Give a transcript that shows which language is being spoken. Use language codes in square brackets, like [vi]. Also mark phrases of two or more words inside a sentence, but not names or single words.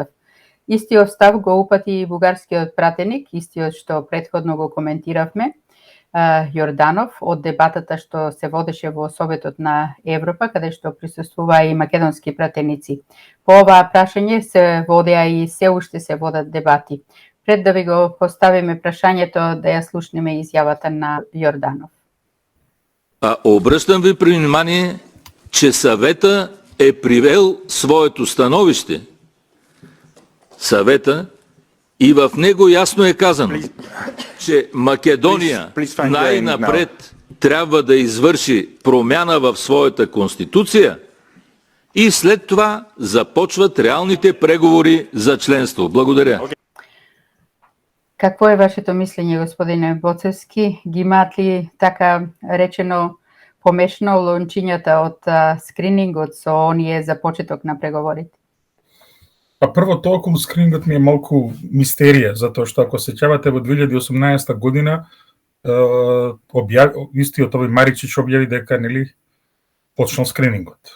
[mk] Истиот став го упати и бугарскиот пратеник, истиот што претходно го коментиравме, Јорданов, од дебатата што се водеше во Советот на Европа, каде што присуствуваа и македонски пратеници. По оваа прашање се водеа и се уште се водат дебати. Пред да ви го поставиме прашањето, да ја слушнеме изјавата на Јорданов. [bg] Обръщам ви при внимание, че съвета е привел своето становище. Съвета и в него ясно е казано, че Македония най-напред трябва да извърши промяна в своята конституция и след това започват реалните преговори за членство. Благодаря. [mk] Какво е вашето мислење, господине Боцевски? Ги имаат ли така речено помешано лончињата од скринингот со оние за почеток на преговорите? Па прво тоа околу скринингот ми е малку мистерија, затоа што ако се сеќавате во 2018 година истиот овој Маричич објави дека нели почнал скринингот.